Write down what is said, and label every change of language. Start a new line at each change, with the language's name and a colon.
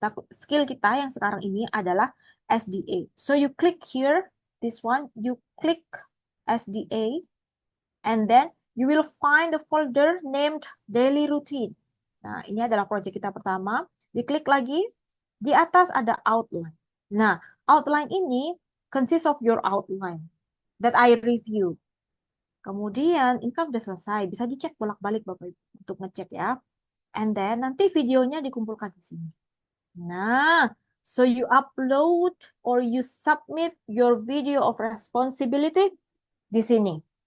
Indonesian: Skill kita yang sekarang ini adalah SDA.
English: So you click here, this one, you click SDA, and then you will find the folder named daily routine.
Indonesian: Nah, ini adalah proyek kita pertama. Diklik lagi, di atas ada outline.
English: Nah, outline ini consists of your outline that I review.
Indonesian: Kemudian, ini kan udah selesai. Bisa dicek bolak-balik Bapak Ibu untuk ngecek ya.
English: And then,
Indonesian: nanti videonya dikumpulkan di sini.
English: Nah, so you upload or you submit your video of responsibility di sini.